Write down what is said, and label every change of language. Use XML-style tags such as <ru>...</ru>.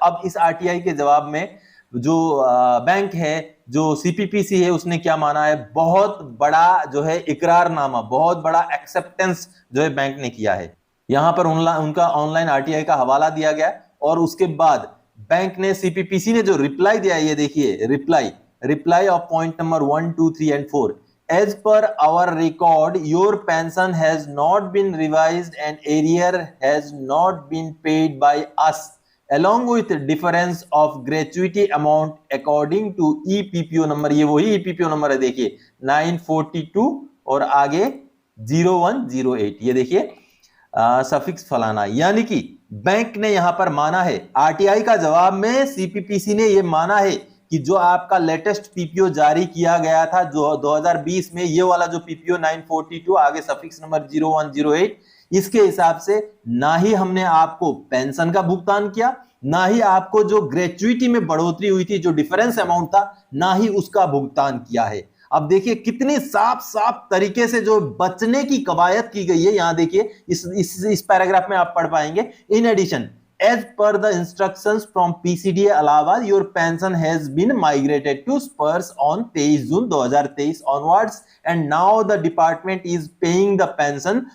<hi>अब इस आरटीआई के जवाब में जो बैंक है, जो सीपीपीसी है, उसने क्या माना है, बहुत बड़ा जो है इकरारनामा, बहुत बड़ा एक्सेप्टेंस जो है बैंक ने किया है। यहां पर उनका ऑनलाइन आरटीआई का हवाला दिया गया और उसके बाद बैंक ने, सीपीपीसी ने जो रिप्लाई दिया है, ये देखिए reply,</hi> <en>reply of point number 1, 2, 3 and 4. As per our record, your pension has not been revised and arrear has not been paid by us, along with difference of gratuity amount according to EPPO number.</en> <hi>ये वही EPPO number है, देखिए 942 और आगे 0108, ये देखिए suffix फलाना। यानी कि बैंक ने यहां पर माना है, आरटीआई का जवाब में सीपीपीसी ने यह माना है कि जो आपका लेटेस्ट पीपीओ जारी किया गया था जो 2020 में, ये वाला जो पीपीओ 942 आगे सफिक्स नंबर 0108, इसके हिसाब से ना ही हमने आपको पेंशन का भुगतान किया, ना ही आपको जो ग्रेच्युइटी में बढ़ोतरी हुई थी, जो डिफरेंस अमाउंट था, ना ही उसका भुगतान किया है। अब देखिए कितनी साफ साफ तरीके से जो बचने की कवायद की गई है, यहां देखिए इस पैराग्राफ में आप पढ़ पाएंगे।</hi> <en>In addition, as per the instructions from PCDA Allahabad, your pension has been migrated to SPERS on 23 June 2023 onwards and now the department is paying the pension.</en>